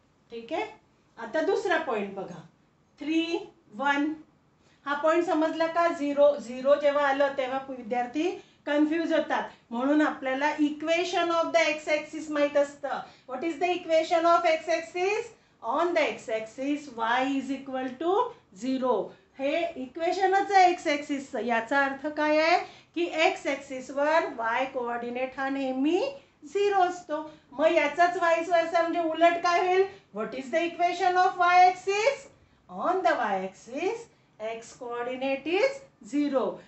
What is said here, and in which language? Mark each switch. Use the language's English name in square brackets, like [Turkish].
[Marathi] ठीक आहे. आता दुसरा पॉइंट बघा 3 1. हा पॉइंट समजला का. 0 0 जेव्हा आलं तेव्हा विद्यार्थी कन्फ्यूज होतात, म्हणून आपल्याला equation of the x axis माहित असतं. [English] What is the equation of x axis. On the x axis y is equal to 0. [Marathi] हे इक्वेशनच आहे एक्स ॲक्सिसचं. याचा अर्थ काय आहे की एक्स ॲक्सिसवर y कोऑर्डिनेट हा नेहमी 0 असतो. मग याचाच वाईस वर्सा म्हणजे उलट काय होईल. [English] What is the equation of y axis. On the y axis x coordinate is 0.